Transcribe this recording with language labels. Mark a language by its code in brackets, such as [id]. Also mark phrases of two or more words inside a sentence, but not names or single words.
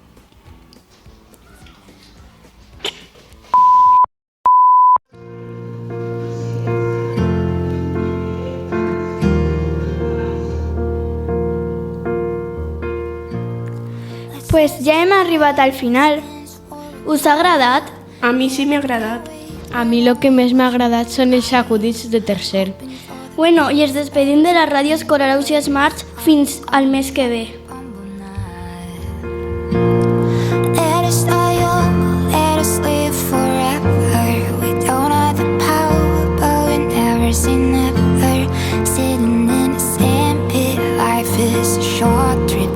[ca] Pues ja hem arribat al final. Us ha agradat? A mi sí m'ha agradat. A mi lo que més m'ha agradat són els acudits de tercer. Bueno, i ens despedim de la ràdio escolar Ausiàs March fins al mes que ve. [en] Let us stay young, let us live forever. We don't have the power, but we never say never. Sitting in a sandpit, life is a short trip.